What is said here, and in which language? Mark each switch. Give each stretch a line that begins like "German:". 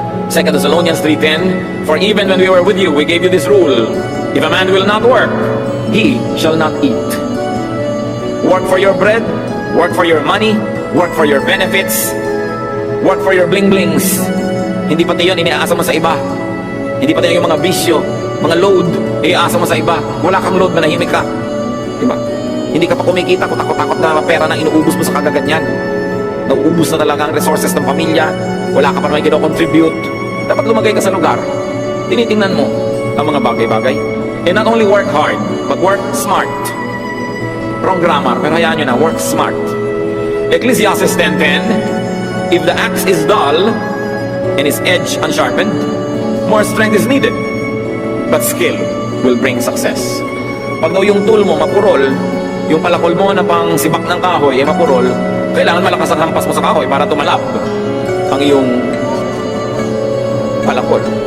English: 2 Thessalonians 3:10, for even when we were with you, we gave you this rule, if a man will not work, he shall not eat. Work for your bread, work for your money, work for your benefits, work for your bling-blings.
Filipino: Hindi pati yun iniaasa mo sa iba. Hindi pati yung mga bisyo, mga load, iaasa mo sa iba. Wala kang load, manahimik ka. Diba? Hindi ka pa kumikita, kutakot-takot na pera na inuubos mo sa kagaganyan. Nauubos na talaga ang resources ng pamilya. Wala ka pa naman kino-contribute. Dapat lumagay ka sa lugar. Tinitingnan mo ang mga bagay-bagay.
English: And not only work hard, but work smart. Wrong grammar,
Filipino: pero hayaan nyo na,
English: work smart. Ecclesiastes 10:10, if the axe is dull and its edge unsharpened, more strength is needed, but skill will bring success.
Filipino: Pag daw yung tool mo mapurol, yung palakol mo na pang sibak ng kahoy ay mapurol, kailangan malakas ang hampas mo sa kahoy para tumalab ang iyong palakol.